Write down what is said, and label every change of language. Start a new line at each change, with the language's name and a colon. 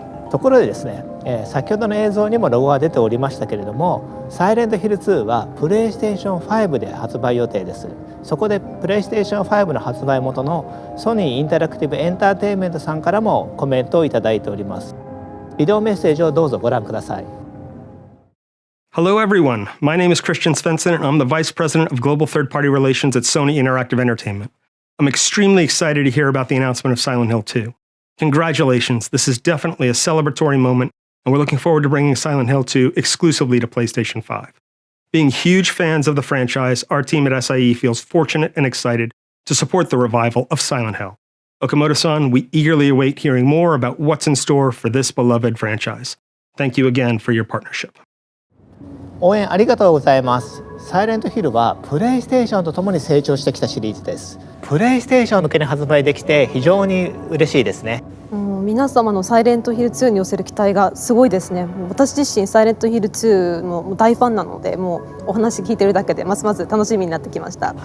Japanese: ところでですね、先ほどの映像にもロゴが出ておりましたけれども、サイレントヒル2はプレイステーション5で発売予定です。そこでプレイステーション5の発売元のソニーインタラクティブエンターテインメントさんからもコメントをいただいております。ビデオメッセージをどうぞご覧ください。
English: Hello everyone, my name is Christian Svensson and I'm the Vice President of Global Third-Party Relations at Sony Interactive Entertainment. I'm extremely excited to hear about the announcement of Silent Hill 2. Congratulations, this is definitely a celebratory moment and we're looking forward to bringing Silent Hill 2 exclusively to PlayStation 5. Being huge fans of the franchise, our team at SIE feels fortunate and excited to support the revival of Silent Hill. Okamoto-san, we eagerly await hearing more about what's in store for this beloved franchise. Thank you again for your partnership.
Japanese: 応援ありがとうございます。サイレントヒルはプレイステーションとともに成長してきたシリーズです。プレイステーション向けに発売できて非常に嬉しいですね。皆様のサイレントヒル2に寄せる期待がすごいですね。私自身サイレントヒル2の大ファンなので、もうお話聞いてるだけでますます楽しみになってきました。